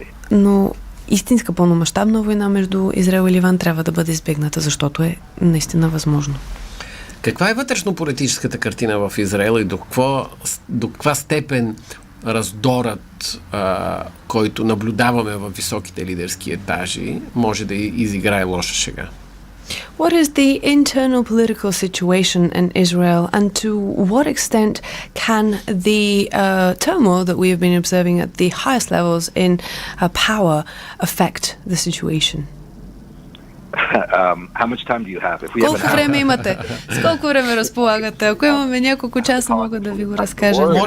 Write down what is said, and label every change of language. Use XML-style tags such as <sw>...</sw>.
<bg>Но истинска пълномащабна война между Израел и Ливан трябва да бъде избегната, защото е наистина възможно. Каква е вътрешно-политическата картина в Израел и до каква степен раздорът, който наблюдаваме в високите лидерски етажи, може да изиграе лоша шега?</bg> <en>What is the internal political situation in Israel, and to what extent can the turmoil that we have been observing at the highest levels in power affect the situation? How much time do you have?</en> <bg>Колко време имате? С колко време разполагате? Ако имаме няколко часа, мога да ви го разкажа.</bg>